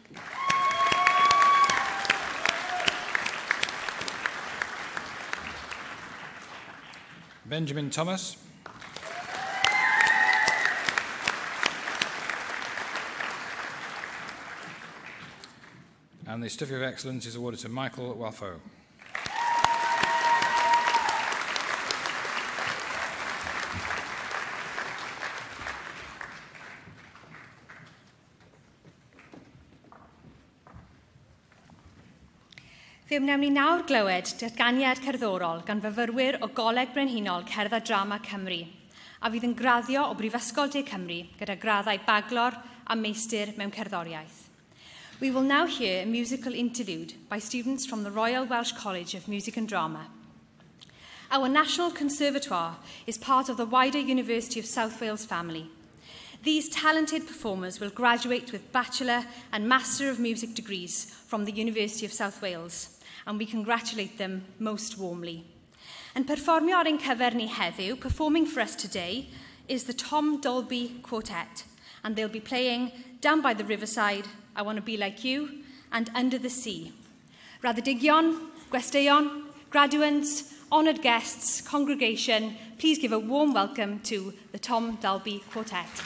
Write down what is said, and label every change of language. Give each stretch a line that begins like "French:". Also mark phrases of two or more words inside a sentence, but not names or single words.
English: Benjamin Thomas. And the Certificate of Excellence is awarded to Michael Walfo.
Welsh: Fe wnawn ni nawr glywed datganiad cerddorol gan fyfyrwyr o Goleg Brenhinol Cerdd a Drama Cymru, a fydd yn graddio o Brifysgol De Cymru gyda graddau baglor a meistr mewn cerddoriaeth.
English: We will now hear a musical interlude by students from the Royal Welsh College of Music and Drama. Our National Conservatoire is part of the wider University of South Wales family. These talented performers will graduate with Bachelor and Master of Music degrees from the University of South Wales, and we congratulate them most warmly.
Welsh: And perfformio ar ein cyfer ni heddiw,
English: performing for us today, is the Tom Dolby Quartet, and they'll be playing Down by the Riverside, I Want to Be Like You, and Under the Sea.
Welsh: Raddedigion, gwesteion,
English: graduates, honoured guests, congregation, please give a warm welcome to the Tom Dolby Quartet.